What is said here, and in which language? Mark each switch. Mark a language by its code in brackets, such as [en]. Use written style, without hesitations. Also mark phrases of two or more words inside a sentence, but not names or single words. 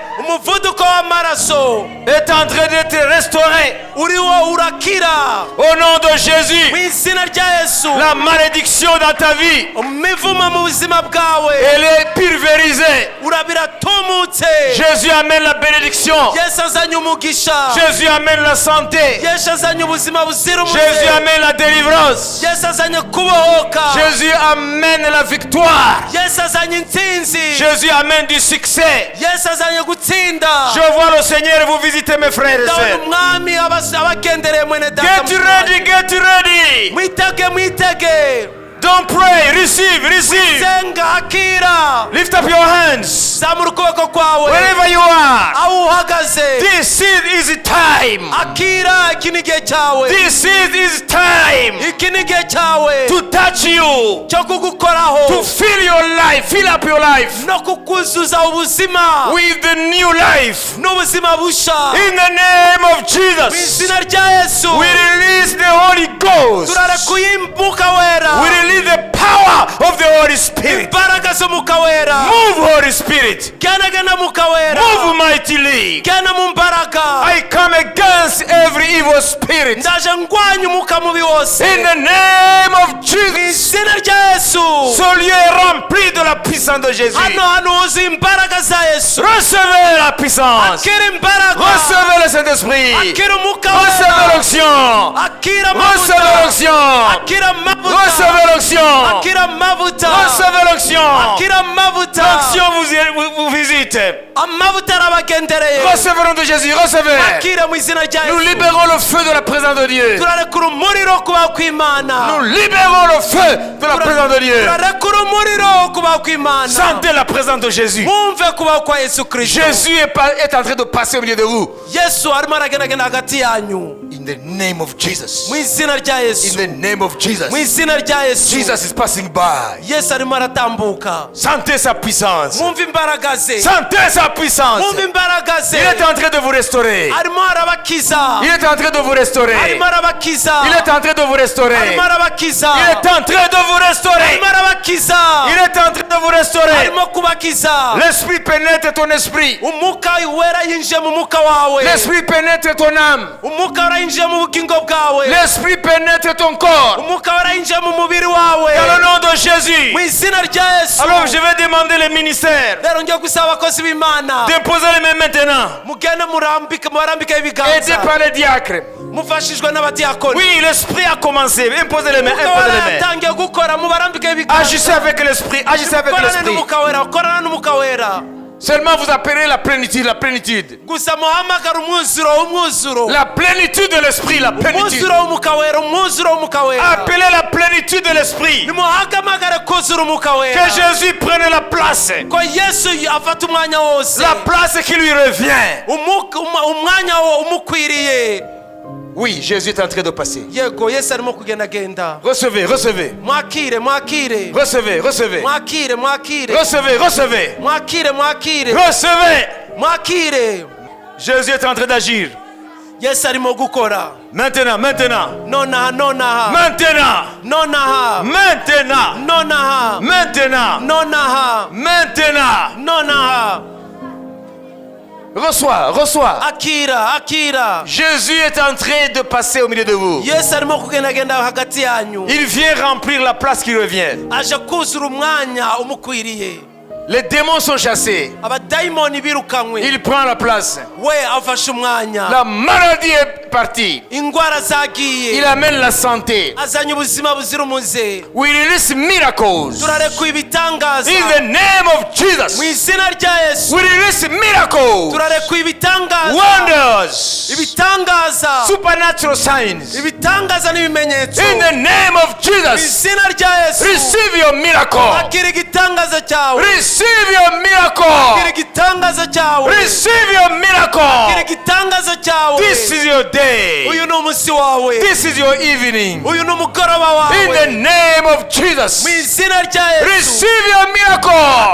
[rw] umuvuduko w'amaraso [fr] est en train d'être restaurée. [rw] uriwo urakira. [fr] Au nom de Jésus, [rw] mu izina rya yesu, [fr] la malédiction dans ta vie, [rw] imivumo mu buzima bwawe [fr] elle est pulvérisée. [rw] urabiratumutse. [fr] Jésus amène la bénédiction. [rw] yesu azanye umugisha. [fr] Jésus amène la santé. [rw] yesu azanye ubuzima buzira umuze. [fr] Jésus amène la délivrance. [rw] yesu azanye kubohoka. [fr] Jésus amène la victoire. [rw] yesu azanye intsinzi. [fr] Jésus amène du succès. [rw] yesu azanye gutsinda. [fr] Je vois le Seigneur vous visiter, mes frères et [rw] ndabona [fr] sœurs. [rw] umwami abagendereye mwene data. [en] Get ready, get ready. [rw] mwitege. [en] Don't pray, receive, receive. [rw] senga, akira. [en] Lift up your hands. [rw] zamura ukuboko kwawe [en] Wherever you are. [rw] aho uhagaze. [en] This is time. [rw] akira, iki ni igihe cyawe. [en] This is time [rw] iki ni igihe cyawe [en] to touch you, [rw] cyo kugukoraho [en] to fill your life, fill up your life [rw] no kukuzuza ubuzima [en] with the new life. [rw] n'ubuzima busha. [en] In the name of [rw] mu [en] Jesus, [rw] izina rya yesu, [en] we release the Holy Ghost. [rw] turarekuye umwuka wera. [en] We release the power of the Holy Spirit. [rw] imbaraga z'umwuka wera. [en] Move, Holy Spirit. [rw] gana mwuka wera. [en] Move mightily. [rw] gana mu mbaraga. [en] I come against every evil spirit. [rw] ndaje ndwanya umwuka mubi wose. [en] In the name of [rw] mu [en] Jesus. [rw] izina rya yesu, [fr] Ce lieu est rempli de la puissance de Jésus. [rw] hano huzuye imbaraga za yesu. [fr] Recevez la puissance. [rw] akira imbaraga. [fr] Recevez le Saint-Esprit. [rw] akira umwuka [fr] Recevez [rw] wera. [fr] l'onction. [rw] akira [fr] Recevez [rw] amavuta. [fr] l'onction. [rw] akira amavuta. [fr] Recevez l'onction. [rw] akira amavuta. [fr] Recevez l'onction. [rw] akira amavuta. [fr] L'onction vous visite. [rw] amavuta arabagendereye. [fr] Recevez le nom de Jésus. Recevez. [rw] akira mu izina rya [fr] Nous [rw] yesu. [fr] libérons le feu de la présence de Dieu. [rw] turarekura umuriro kubaho kw'imana. [fr] Nous libérons le feu de la présence de Dieu. [rw] turarekura umuriro kubaho kw'imana. [fr] Sentez la présence de Jésus. [rw] mwumve kubaho kwa yesu kristo. [fr] Jésus est en train de passer au milieu de vous. [rw] yesu arimo aragendagenda hagati yanyu. [en] In the name of Jesus. [rw] mu izina rya [en] In [rw] yesu. [en] the name of Jesus. [rw] mu izina rya yesu. [en] Jesus is passing by. [rw] yesu arimo aratambuka. [fr] Sentez sa puissance. [rw] mwumve imbaraga ze. [fr] Sentez sa puissance. [rw] mwumve imbaraga ze. [fr] Il est en train de vous restaurer. [rw] arimo arabakiza. [fr] Il est en train de vous restaurer. [rw] arimo arabakiza. [fr] Il est en train de vous restaurer. [rw] arimo arabakiza. [fr] Il est en train de vous restaurer. [rw] arimo arabakiza. [fr] Il est en train de vous restaurer. [rw] arimo kubakiza. [fr] L'esprit pénètre ton esprit. [rw] umwuka wera yinjiye mu mwuka wawe. [fr] L'esprit pénètre ton âme. [rw] umwuka wera yinjiye mu bugingo bwawe. [fr] L'esprit pénètre ton corps. [rw] umwuka wera yinjiye mu mubiri wawe. [fr] Dans le nom de Jésus. [rw] mu izina rya yesu. [fr] Alors je vais demander les ministères [rw] rero ngiye gusaba abakozi b'imana [fr] d'imposer les mains maintenant. [rw] mugende murambike [fr] Aidés [rw] ibiganza [fr] par les diacres. [rw] mufashijwe n'abadiyakoni. [fr] Oui, l'esprit a commencé. Imposez les mains. [rw] umwuka [fr] Imposez [rw] wera [fr] les mains. [rw] yatangiye gukora mubarambike ibiganza. [fr] Agissez avec l'esprit. Agissez avec [rw] korana [fr] l'esprit. [rw] n'umwuka wera korana n'umwuka wera. [fr] Seulement vous appelez la plénitude, la plénitude. [rw] gusa muhamagara umwuzuro. [fr] La plénitude de l'esprit, la plénitude. [rw] umwuzuro w'umwuka wera. umwuzuro w'umwuka wera. [fr] Appelez la plénitude de l'esprit. [rw] nimuhagamagare kuzura umwuka wera. [fr] Que Jésus prenne la place. [rw] ko yesu afata umwanya wose. [fr] La place qui lui revient. [rw] umwanya wo umukwiriye. [fr] Oui, Jésus est en train de passer. [rw] yego yesu arimo kugendagenda. [fr] Recevez, recevez. [rw] Mwakire mwakire [fr] Recevez, recevez. [rw] mwakire mwakire [fr] Recevez, recevez. [rw] mwakire mwakire [fr] Recevez. [rw] mwakire. [fr] Jésus est en train d'agir. [rw] yesu arimo gukora. [fr] Maintenant, maintenant. [rw] nonaha nonaha [fr] Maintenant. [rw] nonaha [fr] Maintenant. [rw] nonaha [fr] Maintenant. [rw] nonaha [fr] Maintenant. [rw] nonaha. [fr] Reçois, reçois. [rw] akira akira. [fr] Jésus est en train de passer au milieu de vous. [rw] yesu arimo kugendagenda hagati yanyu. [fr] Il vient remplir la place qui revient. [rw] aje kuzura umwanya umukwiriye. [fr] Les démons sont chassés. [rw] abadayimoni birukanywe. [fr] Il prend la place. [rw] we afashe umwanya. [fr] La maladie est partie. [rw] indwara [fr] Il [rw] zagiye. [fr] amène la santé. [rw] azanye ubuzima buzira umuze. [en] We release miracles. [rw] turarekuye ibitangaza. [en] In the name of [rw] mu [en] Jesus. [rw] izina rya yesu. [en] We release miracles. [rw] turarekuye ibitangaza. [en] Wonders. [rw] ibitangaza. [en] Supernatural signs. [rw] ibitangaza n'ibimenyetso. [en] In the name of [rw] mu [en] Jesus. [rw] izina rya yesu. [en] Receive your miracle. [rw] akira igitangaza cyawe. [en] Receive your [rw] akira [en] miracle. [rw] igitangaza cyawe. [en] Receive your [rw] akira [en] miracle. [rw] igitangaza cyawe. [en] This is your day. [rw] uyu ni umunsi wawe. [en] This is your evening. [rw] uyu ni umugoroba [en] In the [rw] wawe. [en] name of Jesus. [rw] mu izina rya yesu. [en] Receive your miracle.